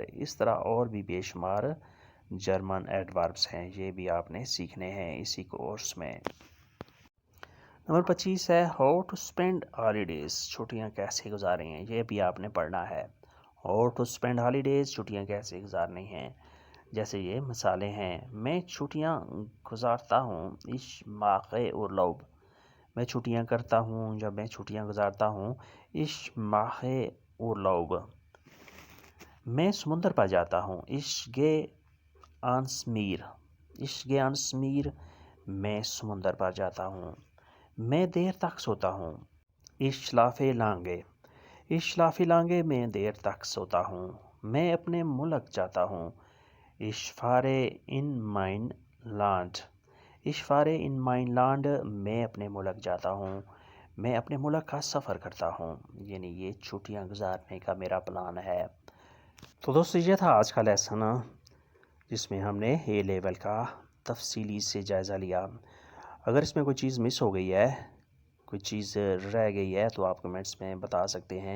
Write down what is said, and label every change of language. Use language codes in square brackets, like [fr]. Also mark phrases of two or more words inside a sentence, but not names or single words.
[ur] اس طرح اور بھی بے شمار جرمن ایڈوربس ہیں یہ بھی آپ نے سیکھنے ہیں اسی کورس میں. [en] نمبر 25 ہے how to spend holidays. [ur] چھٹیاں کیسے گزاریں ہیں یہ بھی آپ نے پڑھنا ہے. [en] how to spend holidays [ur] چھٹیاں کیسے گزارنی ہیں. جیسے یہ مثالیں ہیں. میں چھٹیاں گزارتا ہوں [de] ich mache Urlaub. [ur] میں چھٹیاں کرتا ہوں یا میں چھٹیاں گزارتا ہوں [de] ich mache Urlaub. [ur] میں سمندر پر جاتا ہوں. [de] Ich gehe ans Meer. Ich gehe ans Meer. [ur] میں سمندر پر جاتا ہوں. میں دیر تک سوتا ہوں. [de] Ich schlafe lange. Ich schlafe lange. [ur] میں دیر تک سوتا ہوں. میں اپنے ملک جاتا ہوں. [de] Ich fahre in mein Land. Ich fahre in mein Land. [ur] میں اپنے ملک جاتا ہوں. میں اپنے ملک کا سفر کرتا ہوں. یعنی یہ چھٹیاں گزارنے کا میرا پلان ہے. تو دوستو یہ تھا آج کا لیسن، جس میں ہم نے اے لیول کا تفصیلی سے جائزہ لیا. اگر اس میں کوئی چیز مس ہو گئی ہے، کوئی چیز رہ گئی ہے، تو آپ کمنٹس میں بتا سکتے ہیں.